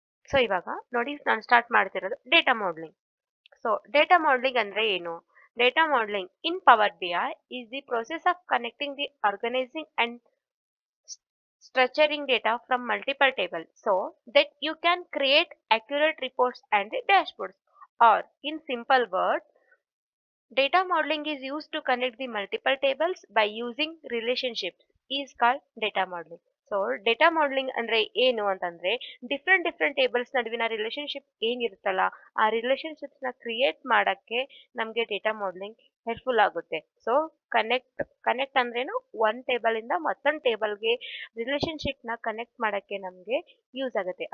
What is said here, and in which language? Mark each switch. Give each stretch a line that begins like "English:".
Kannada: So ಇವಾಗ ನೋಡಿ, ನಾನು ಸ್ಟಾರ್ಟ್ ಮಾಡ್ತಿರೋದು data modelling. So data modelling ಅಂದ್ರೆ ಏನು?
English: Data modelling in Power B I is the process of connecting the organizing and structuring data from multiple tables so that you can create accurate reports and dashboards. Or in simple words, data modeling is used to connect the multiple tables by using relationships is called data modeling.
Kannada: So data modelling ಅಂದ್ರೆ ಏನು ಅಂತಂದ್ರೆ different tables ನಡುವಿನ relationship ಏನಿರುತ್ತಲ್ಲ ಆ relationships ನ create ಮಾಡಕ್ಕೆ ನಮಗೆ data modelling helpful ಆಗುತ್ತೆ. So connect ಅಂದ್ರೇನು, ಒಂದ್ ಟೇಬಲ್ ಇಂದ ಮತ್ತೊಂದು ಟೇಬಲ್ಗೆ ರಿಲೇಶನ್ಶಿಪ್ ನ ಕನೆಕ್ಟ್ ಮಾಡಕ್ಕೆ ನಮ್ಗೆ ಯೂಸ್ ಆಗುತ್ತೆ.